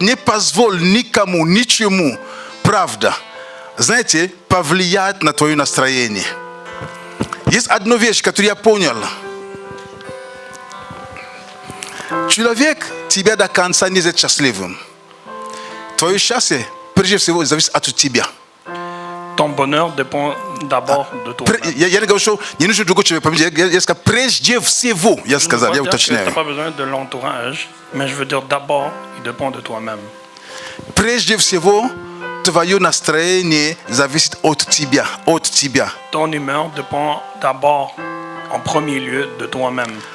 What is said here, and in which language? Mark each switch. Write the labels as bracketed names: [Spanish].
[Russian] Не позволь никому, ничему, правда, знаете, повлиять на твое настроение. Есть одна вещь, которую я понял. Человек тебя до конца не сделает счастливым. Твое счастье, прежде всего, зависит от тебя. [French] Ton bonheur dépend d'abord de toi. [Russian] Я не говорю, что не нужно другой человек. Я сказал, прежде всего, я сказал, я уточняю. [French] Tu n'as pas besoin de l'entourage, mais je veux dire d'abord, il dépend de toi-même. [Russian] Прежде всего, твое настроение зависит от тебя, от тебя. [French] Ton humeur dépend d'abord, en premier lieu, de toi-même.